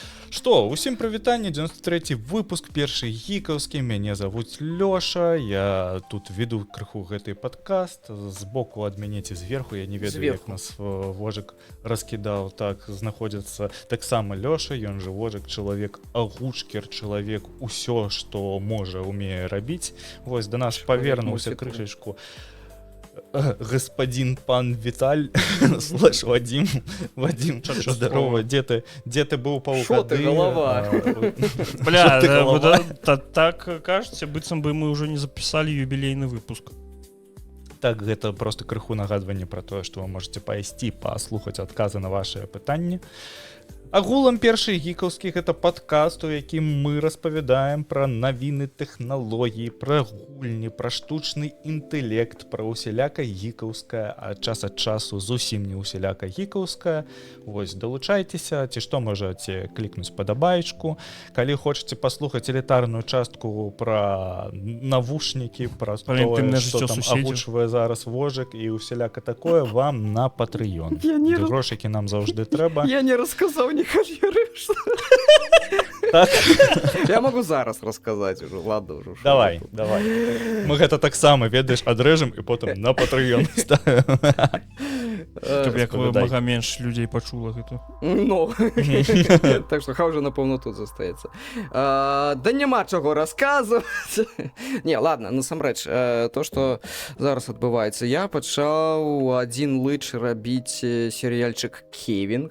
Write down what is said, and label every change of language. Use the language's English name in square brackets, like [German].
[Belarusian] Што, усім прывітанне, 93-й выпуск, першы гікаўскі, мяне завуць Лёша, я тут веду крыху гэты падкаст, збоку ад мяне ці зверху, я не ведаю, як нас Вожык раскідаў, так, знаходзіцца таксама Лёша, ён жа Вожык, чалавек агучкер, чалавек усё, што можа, умее рабіць, вось да нас павернуўся крышачку. [Russian] Господин пан Виталь слэш Вадим, здорово, где ты был полгода? Шо ты, голова? Бля, так кажется, [Belarusian] быццам бы [Russian] мы уже не записали юбилейный выпуск. [Belarusian] Так, гэта просто крыху нагадванне про тое, што вы можете пайсці паслухаць адказы на вашыя пытанні. Агулам першы гікаўскі гэта падкаст, у якім мы распавядаем пра навіны тэхналогій, пра гульні, пра штучны інтэлект, пра усяляка гікаўская, а час ад часу зусім не усяляка гікаўская. Вось, далучайцеся, ці што можаце клікнуць падабаечку. Калі хочаце паслухаць элітарную частку пра навушнікі, пра тое, што там агучвае зараз Вожык і усяляка такое, вам на Patreon. Грошыкі нам заўжды трэба. Я не рассказаў не хочу. Так. [Russian] Я могу зараз рассказать уже, ладно уже. Давай. [Belarusian] Мы гэта таксама, ведаеш, адрэжам і потым на Patreon ставим. Каб як мага менш людзей пачула гэта. Ну, так што хай уже, напэўна, тут застаецца. Да няма чаго расказваць. Не, ладно, насамрэч, то, што зараз адбываецца, я пачаў адзін лыч рабіць серыяльчык «Кевін».